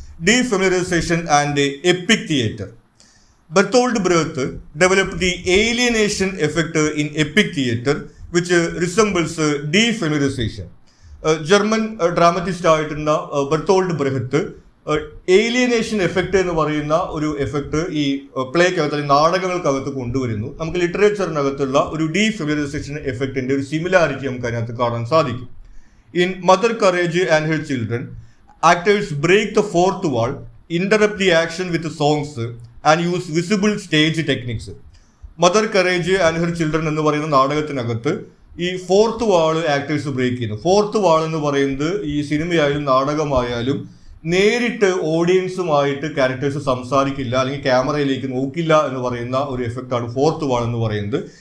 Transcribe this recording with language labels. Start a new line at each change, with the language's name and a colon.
English: Defamiliarisation and epic theatre. Bertolt Brecht developed the alienation effect in epic theatre which resembles defamiliarisation.
Malayalam: German ഡ്രാമറ്റിസ്റ്റ് ആയിട്ടുള്ള Bertolt Brecht alienation effect എന്ന് പറയുന്ന ഒരു effect ഈ പ്ലേക്കകത്ത് അല്ലെങ്കിൽ നാടകങ്ങൾക്കകത്ത് കൊണ്ടുവരുന്നു. നമുക്ക് ലിറ്ററേച്ചറിനകത്തുള്ള ഒരു ഡീഫെമിലറൈസേഷൻ എഫക്റ്റിന്റെ ഒരു സിമിലാരിറ്റി നമുക്ക് അതിനകത്ത് കാണാൻ സാധിക്കും.
English: In Mother Courage and her children, actors break the fourth wall, interrupt the action with songs and use visible stage techniques.
Malayalam: Mother courage and her children എന്ന് പറയുന്ന നാടകത്തിനകത്ത് ഈ ഫോർത്ത് വാള് ആക്ടേഴ്സ് ബ്രേക്ക് ചെയ്യുന്നു. ഫോർത്ത് വാൾ എന്ന് പറയുന്നത് ഈ സിനിമയായാലും നാടകമായാലും നേരിട്ട് ഓഡിയൻസുമായിട്ട് ക്യാരക്ടേഴ്സ് സംസാരിക്കില്ല, അല്ലെങ്കിൽ ക്യാമറയിലേക്ക് നോക്കില്ല എന്ന് പറയുന്ന ഒരു എഫക്റ്റാണ് ഫോർത്ത് വാൾ എന്ന് പറയുന്നത്.